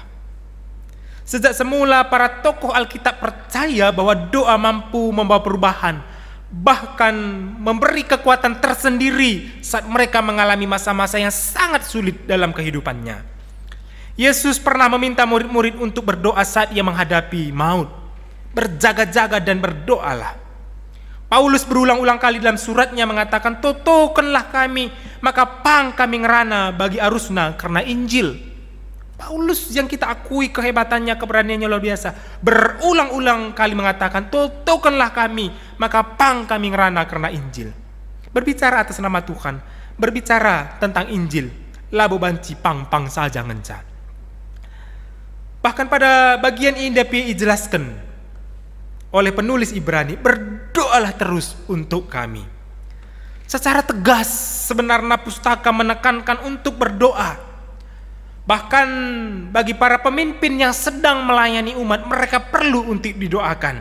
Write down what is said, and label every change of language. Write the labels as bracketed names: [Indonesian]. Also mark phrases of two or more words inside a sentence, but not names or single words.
[Indonesian] Sejak semula para tokoh Alkitab percaya bahwa doa mampu membawa perubahan, bahkan memberi kekuatan tersendiri saat mereka mengalami masa-masa yang sangat sulit dalam kehidupannya. Yesus pernah meminta murid-murid untuk berdoa saat ia menghadapi maut. Berjaga-jaga dan berdoalah. Paulus berulang-ulang kali dalam suratnya mengatakan, [Batak Karo] "Totokenlah kami, maka pang kami ngerana bagi arusna karena Injil." [Indonesian] Paulus yang kita akui kehebatannya, keberaniannya luar biasa, berulang-ulang kali mengatakan, [Batak Karo] "Totokenlah kami, maka pang kami ngerana karena Injil." [Indonesian] Berbicara atas nama Tuhan, berbicara tentang Injil, [Batak Karo] labo banci pang-pang saja ngenca. [Indonesian] Bahkan pada bagian ini dijelaskan oleh penulis Ibrani, berdoalah terus untuk kami. Secara tegas sebenarnya pustaka menekankan untuk berdoa. Bahkan bagi para pemimpin yang sedang melayani umat, mereka perlu untuk didoakan.